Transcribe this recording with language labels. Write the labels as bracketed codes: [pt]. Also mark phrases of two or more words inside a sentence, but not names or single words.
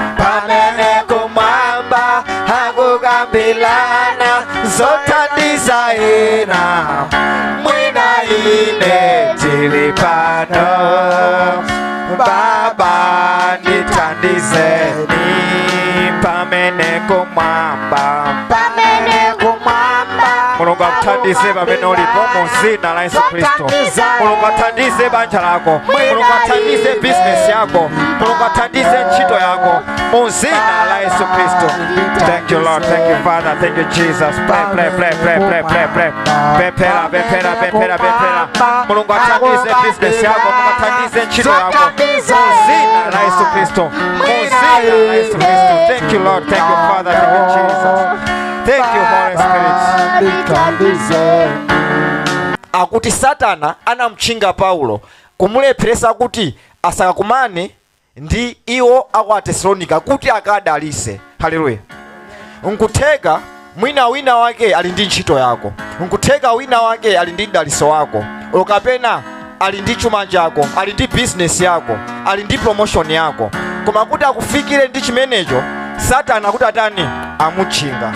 [ny] akukambilana zothandiza ena, mwina ine ndili pano Baba ndithandizeni, pamene kumwamba Mulungu akuthandize pamene ulipo mu zina la Yesu Kristo. Mulungu athandize banja lako, Mulungu athandize business yako, Mulungu athandize ntchito yako mu zina la Yesu Kristo. [en] Thank you Lord, thank you Father, thank you Jesus. Play. Bepera. [ny] Mulungu athandize business yako, Mulungu athandize ntchito yako mu zina la Yesu Kristo, mu zina la Yesu Kristo. [en] Thank you Lord, thank you Father, thank you Jesus. Thank you Holy Spirit. [ny] Akuti Satana anamchinga Paulo kumulepheresa kuti asakakumane ndi iwo aku Atesalonika kuti akadalise. Haleluya. Nkutheka mwina wina wake ali ndi ntchito yako, nkutheka wina wake ali ndi daliso wako, okapena ali ndi chuma chako, ali ndi business yako, ali ndi promotion yako, koma kuti akufikire ndi chimenecho Satana kuti atani amuchinga.